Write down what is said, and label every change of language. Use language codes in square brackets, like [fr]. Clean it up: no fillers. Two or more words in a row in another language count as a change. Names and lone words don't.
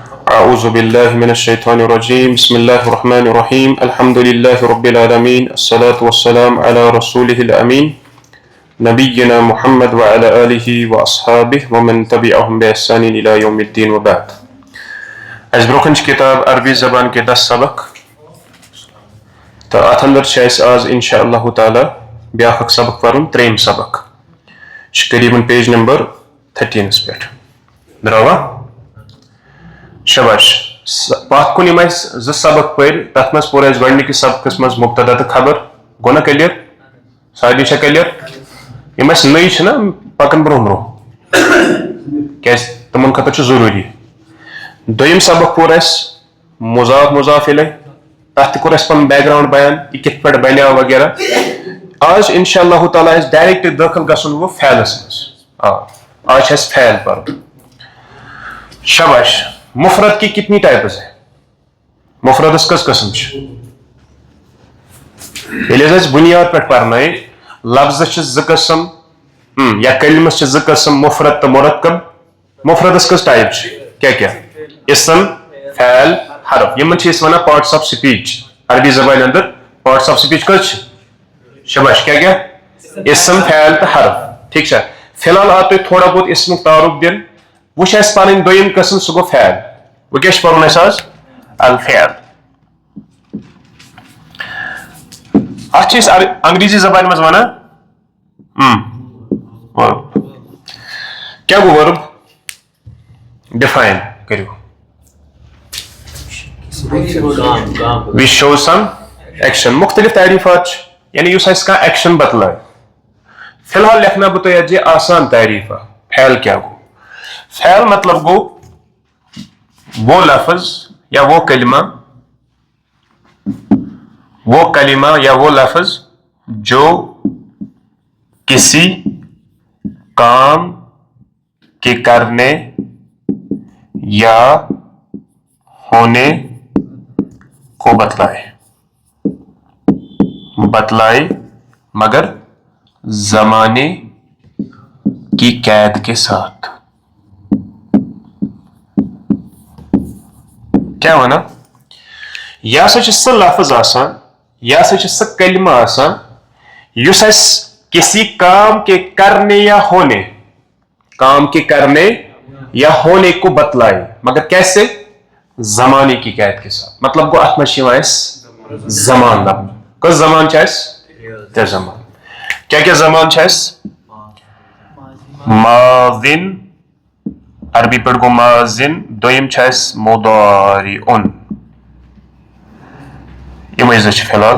[ar] أعوذ بالله من الشيطان الرجيم بسم الله الرحمن الرحيم الحمد لله رب العالمين الصلاة والسلام على رسوله الأمين نبينا محمد وعلى آله وأصحابه ومن تبعهم بإحسان إلى يوم الدين وبعد. [ks] از برونٛہہ چھِ کِتاب [ur] عربی زبان کے [ks] 10 سبق تہٕ اَتھ انٛدر چھِ اَسہِ آز [ar] اِنشاء اللہ تعالیٰ [ks] بیٛاکھ اکھ سبق پَرُن 3یم سبق چھُ قریٖبن پیج نمبر 13 پٮ۪ٹھ. درٛاوا شاباش. پتھ کُن یِم اَسہِ 2 سبق پٔرۍ تَتھ منٛز پوٚر اَسہِ گۄڈٕنِکِس سبقس منٛز مُبتدا تہٕ خبر گوٚو نا کلیر؟ سارنٕے چھا کلیر؟ یِم اَسہِ نٔے چھِ نا پکان برونٛہہ برونٛہہ کیٛازِ تِمن خٲطرٕ چھُ ضروٗری. دوٚیِم سبق پوٚر اَسہِ مضاف مضاف الیہ تَتھ تہِ کوٚر اَسہِ پنُن [en] background [ks] بیان یہِ کِتھ پٲٹھۍ بنیو وغیرہ. آز چھُ [ar] انشاء اللہ تعالیٰ [ks] اَسہِ ڈایریکٹ دٲخل گژھُن وۄنۍ فعلس منٛز. آز چھُ اَسہِ فعل پرُن. شاباش. [ur] مفرد کی کتنی ٹائپس ہے؟ [ks] مفردس کس قسم چھِ؟ ییٚلہِ حظ اَسہِ بُنیاد پٮ۪ٹھ پرنٲے لفظس چھِ 2 قسم یا کلمس چھِ 2 قسم مفرد تہٕ مرکب. مفردس کٔژ ٹایپ چھِ؟ کیٛاہ اسم فعل حرف. یِمن چھِ أسۍ وَنان [en] parts of speech. [ks] عربی زبانہِ انٛدر [en] parts of speech [ks] کٔژ چھِ؟ شاباش. کیٛاہ اسم فعل تہٕ حرف. ٹھیٖک چھا؟ فی الحال آو تۄہہِ [ur] تھوڑا بہت [ks] اسمُک تعارُف دِنہٕ. وۄنۍ چھِ اَسہِ پنٕنۍ دوٚیِم قسم سُہ گوٚو فعل. وۄنۍ کیٛاہ چھُ پرُن اَسہِ آز؟ الفعل. اتھ چھِ أسۍ انگریزی زبانہِ منٛز وَنان ورب. کیٛاہ گوٚو ورب؟ ڈِفاین کٔرِو. [en] we show some action. [ks] مختلف تعریفات چھِ یعنی یُس اَسہِ کانٛہہ ایکشن بتلایہِ. فی الحال لیکھنا بہٕ تۄہہِ اَتھ یہِ آسان تعریفہ. فعل کیٛاہ گوٚو؟ [ur] فعل مطلب گوٚو وہ لفظ یا وہ کلمہ یا وہ لفظ جو کسی کام کے کرنے یا ہونے کو بتلائے مگر زمانے کی قید کے ساتھ. [ks] کیا وَنان؟ یہِ ہسا چھُ سُہ لفظ آسان یہِ ہسا چھُ سُہ کلمہ آسان یُس اَسہِ [ur] کسی کام کے کرنے یا ہونے کو بتلائے [ks] مگر کیسے؟ [ur] زمانے کی قید کے ساتھ. [ks] مطلب گوٚو اَتھ منٛز چھِ یِوان اَسہِ زمان لبنہٕ. کٔژ زمان چھِ اَسہِ؟ 3 زمان. کیٛاہ زمان چھِ اَسہِ؟ ماضٍ عربی پٲٹھۍ گوٚو ماضٍ. دوٚیِم چھِ اَسہِ مُضارِعُن. یِمے 2 چھِ فی الحال.